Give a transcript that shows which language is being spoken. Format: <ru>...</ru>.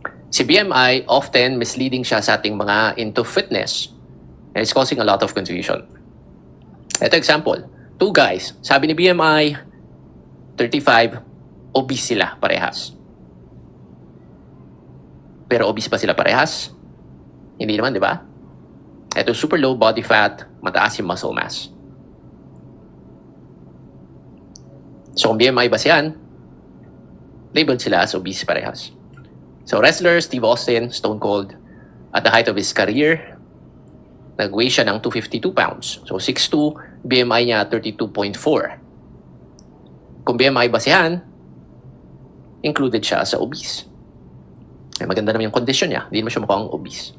<tl>Si BMI, often misleading siya sa ating mga into fitness.</tl> <en>And it's causing a lot of confusion.</en> <tl>Ito example. 2 guys, sabi ni BMI, 35, obese sila parehas. Pero obese ba sila parehas? Hindi naman, di ba? Ito, super low body fat, mataas yung muscle mass. So kung BMI ba siyan, labeled sila as obese parehas.</tl> <en>So wrestler Steve Austin, Stone Cold, at the height of his career,</en> <tl>nag-weigh siya ng</tl> <en>252 pounds.</en> <tl>So 6'2", BMI niya 32.4. Kung BMI basihan, included siya sa obese. Ay, maganda naman yung condition niya. Hindi naman siya mukhang obese.</tl>